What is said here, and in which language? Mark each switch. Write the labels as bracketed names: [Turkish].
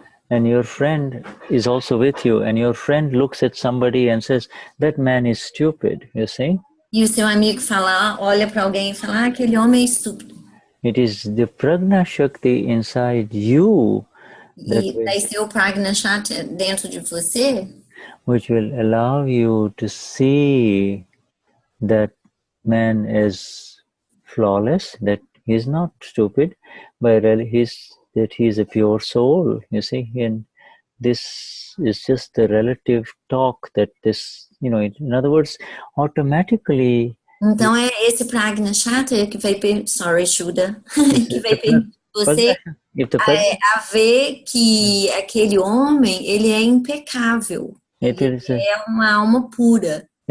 [English] And your friend is also with you, and your friend looks at somebody and says, that man is stupid, you see? [Portuguese] E o seu amigo olha para alguém e fala, aquele homem é estúpido. [English] It is the Prajna Shakti inside you [Portuguese] E daí seu Prajna Shakti dentro de você, [English] which will allow you to see that man is flawless, that he is not stupid, but that he is a pure soul, you see, and this is just the relative talk that this, in other words, automatically. [Portuguese] Então é esse Prajna Shakti que vai sorry, Shuddha, que vai você a ver que aquele homem, ele é impecável. Ele é uma alma pura.